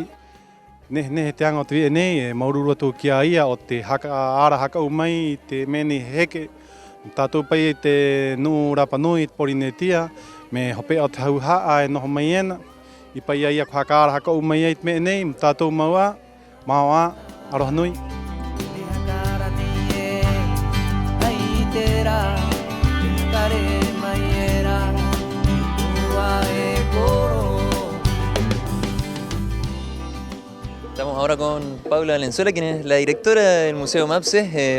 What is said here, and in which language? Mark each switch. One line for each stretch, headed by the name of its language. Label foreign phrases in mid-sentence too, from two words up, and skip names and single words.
Rapanui: Nehe te anga o te VNA, maururu atu kia ia o te ara haka umai, te meni heke. Tātou pai te nuu Rapanui, Porinetia, me hope o te hauhaa e noho mai ena. I pai ia ko haka ara haka umai e te VNA, tātou maua, aroha nui.
Spanish: Estamos ahora con Paula Valenzuela, quien es la directora del Museo MAPSE.